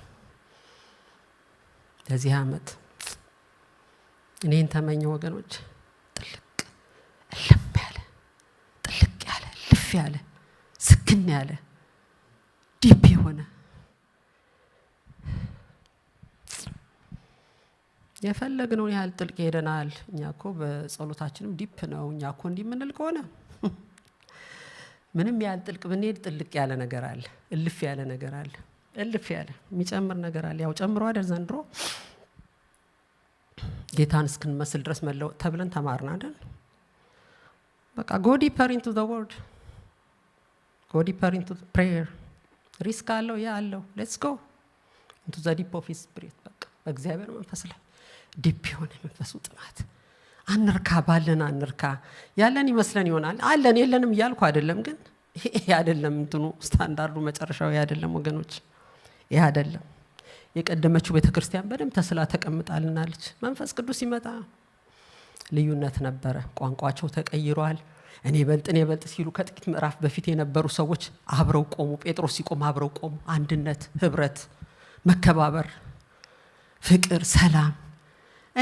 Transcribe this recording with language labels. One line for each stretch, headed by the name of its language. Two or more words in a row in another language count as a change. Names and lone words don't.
Amharic: ለዚህ ዓመት እኔን ተመኘ ወገኖች፣ ጥልቅ ያለ ስክን ያለ ዲፕ የሆነ የፈለግነውን ያህል ጥልቅ ሄደናል። እኛ እኮ በጸሎታችንም ዲፕ ነው። እኛ እኮ እንዲህ የምንል ከሆነ ምንም ያህል ጥልቅ ብንሄድ ጥልቅ ያለ ነገር አለ፣ እልፍ ያለ ነገር አለ፣ እልፍ ያለ የሚጨምር ነገር አለ። ያው ጨምሮ አይደል ዘንድሮ ጌታን እስክንመስል ድረስ መለወጥ ተብለን ተማርን አይደል? በቃ
English: go deeper into the word, go deeper into prayer።
Amharic: ሪስክ አለው አለው።
English: let's go into the deep of his spirit።
Amharic: በቃ በእግዚአብሔር መንፈስ ላይ ዲፕ የሆነ መንፈሱ ጥማት አንርካ፣ ባለን አንርካ። ያለን ይመስለን ይሆናል አለን የለንም እያልኩ አይደለም፣ ግን ይሄ አይደለም እንትኑ ስታንዳርዱ መጨረሻው ይሄ አይደለም ወገኖች፣ ይሄ አይደለም። የቀደመችው ቤተክርስቲያን በደም ተስላ ተቀምጣልናለች። መንፈስ ቅዱስ ሲመጣ ልዩነት ነበረ፣ ቋንቋቸው ተቀይሯል። እኔ በልጥ ሲሉ ከጥቂት ምዕራፍ በፊት የነበሩ ሰዎች አብረው ቆሙ። ጴጥሮስ ሲቆም አብረው ቆሙ። አንድነት፣ ህብረት፣ መከባበር፣ ፍቅር፣ ሰላም። እኔ